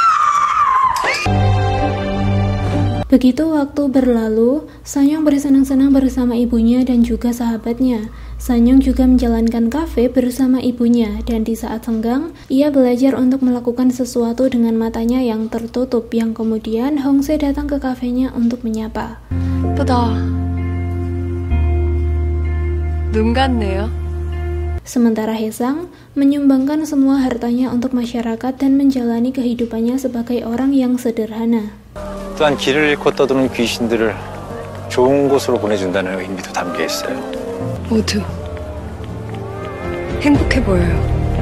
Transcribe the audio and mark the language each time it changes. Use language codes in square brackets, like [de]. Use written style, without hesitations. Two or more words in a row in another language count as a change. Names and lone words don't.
[id] Begitu waktu berlalu, Sanyong bersenang-senang bersama ibunya dan juga sahabatnya. Sanyong juga menjalankan kafe bersama ibunya dan di saat senggang, ia belajar untuk melakukan sesuatu dengan matanya yang tertutup yang kemudian Hongse datang ke kafenya untuk menyapa. [ko] 예쁘다. 눈 같네요. [id] Sementara Haesang menyumbangkan semua hartanya untuk masyarakat dan menjalani kehidupannya sebagai orang yang sederhana. [ko] 또한 길을 잃고 떠도는 귀신들을 좋은 곳으로 보내준다는 의미도 담겨 있어요. 모두 행복해 보여요.